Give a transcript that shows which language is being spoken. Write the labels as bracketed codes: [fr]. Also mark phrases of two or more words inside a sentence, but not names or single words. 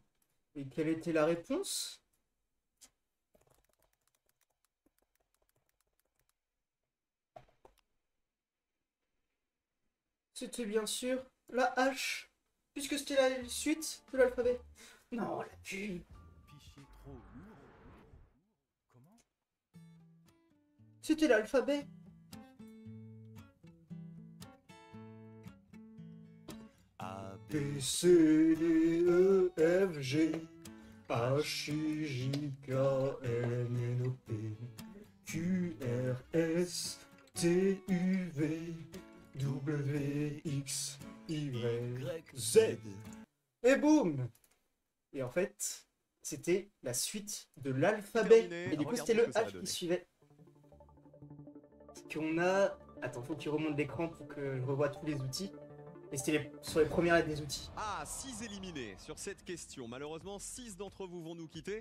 [fr] Et quelle était la réponse? C'était bien sûr la H, puisque c'était la suite de l'alphabet. Non, la pub. Fichier trop lourd. Comment? C'était l'alphabet. A, B, B, C, D, E, F, G, H, I, J, K, L, M, N, O, P, Q, R, S, T, U, V, W, X, Y, Z. Et boum! Et en fait, c'était la suite de l'alphabet. Terminé. Et du coup, Regardons c'était ce le que ça va H qui donner. suivait. Qu'on a... Attends, faut que tu remontes l'écran pour que je revoie tous les outils. Et c'était sur les premières lettres des outils. Ah, 6 éliminés sur cette question. Malheureusement, 6 d'entre vous vont nous quitter.